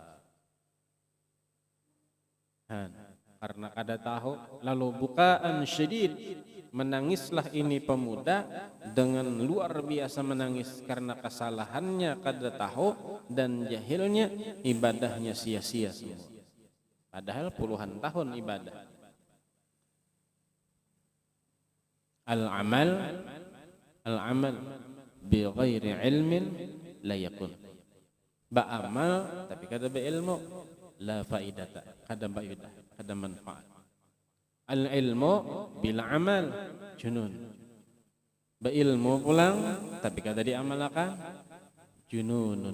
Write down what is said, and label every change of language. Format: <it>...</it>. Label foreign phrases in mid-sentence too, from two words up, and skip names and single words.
<bjn>Karena kada tahu, lalu bukaan syedid, menangislah ini pemuda dengan luar biasa menangis karena kesalahannya kada tahu dan jahilnya, ibadahnya sia-sia semua. Padahal puluhan tahun ibadah.</bjn> <ar>Al-amal bi ghairi ilmin la yakun.</ar> <bjn>Ba'amal tapi kada beilmu</bjn> <ar>la faidata,</ar> <bjn>kada faidah, kada manfaat.</bjn> <ar>Al-ilmu bila amal junun.</ar> <bjn>Beilmu pulang tapi kada diamalkan jununun.</bjn>